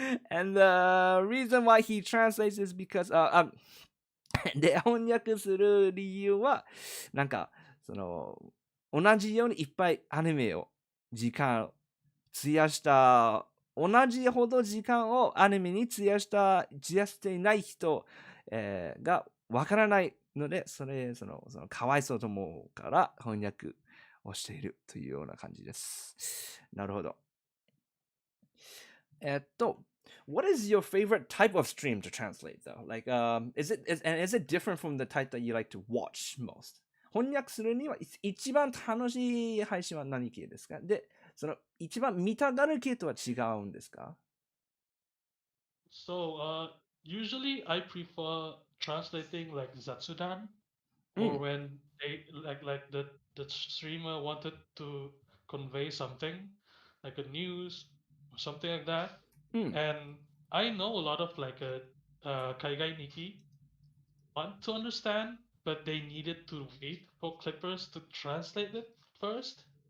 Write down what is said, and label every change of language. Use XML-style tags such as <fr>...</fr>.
<en>And the reason why he translates is because,</en> <ja>で、翻訳する理由は、なんか、その、同じようにいっぱいアニメを時間費やした、同じほど時間をアニメに費やしていない人、がわからないので、そのかわいそうと思うから翻訳をしているというような感じです。なるほど。</ja> <en>what is your favorite type of stream to translate though? Like, is it different from the type that you like to watch most?</en> <ja>翻訳するには一番楽しい配信は何系ですか？で、その一番見たがる系とは違うんですか？</ja> <en>So, usually I prefer translating like Zatsudan, う or ん。 when they like the streamer wanted to convey something, like a news or something like that. うん。 And I know a lot of like a Kaigai Niki want to understand, but they needed to wait for clippers to translate it first.</en>